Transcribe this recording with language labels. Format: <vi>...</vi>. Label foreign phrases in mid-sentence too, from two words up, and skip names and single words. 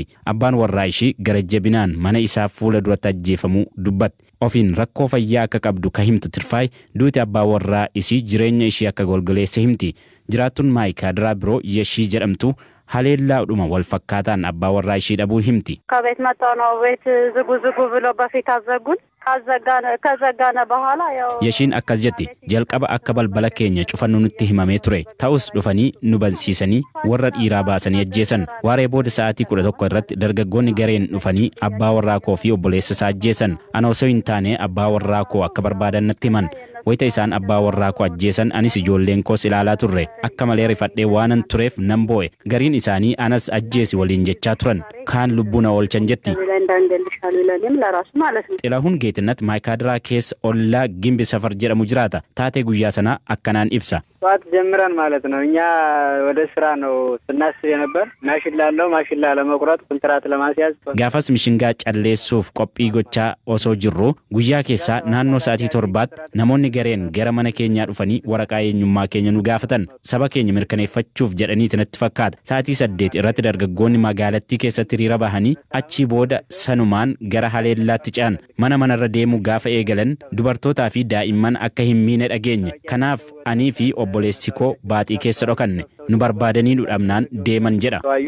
<om>Abbaan warraa ishii gara jabinaan mana isaa fuula duratti ajjeefamuu dubbatti. Ofiin rakkoo fayyaa akka qabdu ka himtu Tirfaay duuti abbaa warraa isii jireenya ishii akka golgoleesse himti. Jiraattuun Maayikaadiraa biroo Yeshii jedhamtu haleellaadhuma wal fakkaataan abbaa warraa ishii dhabuu himti.</om> <am>ከቤት መጣው ነው ቤት ዝጉ ብሎ በፊት አዘጉን ከዘጋነ በኋላ ያው</am> <om>Yeshiin akkas jetti jalqaba akka balbala keenya cufannu nutti himamee ture ta'us dhufanii nu bansiisanii warra dhiiraa baasanii ajjeesan waaree booda sa'aatii 11 irratti dargaggoonni gareen dhufanii abbaa warraa koo fi obboleessa isaa ajjeesan ana osoo hin taane abbaa warraa koo akka barbaadan natti himan wayita isaan abbaa warraa koo ajjeesan anis ijoolleen koos ilaalaa turre akka malee rifadhee waanan tureef nan boo'e gariin isaanii anas ajjeesi waliin jechaa turan kaan lubbuu na oolchan jetti. Xilahun Geetinnat Maayikaadiraa keessa ollaa Gimbi Safar jedhamu jiraata taatee guyyaa sanaa akkanaan ibsa.</om> <am>ጠዋት ጀምረን ማለት ነው እኛ ወደ ስራ ነው ስናስብ የነበር ማሽላ ለመቁረጥ ኮንትራት ለማስያዝ</am> <om>gaafas mishingaa calleessuuf qophii gochaa osoo jirru guyyaa keessaa naannoo sa'aatii 7 namoonni gareen gara mana keenyaa dhufanii waraqaa eenyummaa keenya nu gaafatan saba keenya mirkaneeffachuuf jedhanii tinatti fakkaata sa'aatii 8 irratti dargaggoonni magaalattii keessatti hiriira bahanii achii booda sanumaan gara haleellaatti ce'an manarra deemu gaafa eegalan dubartootaa fi daa'imman akka hin miine dhageenye kanaaf anii fi obboleessi koo baaxii keessa dhokanne nu barbaadanii nu dhabnaan deeman jedha.</om>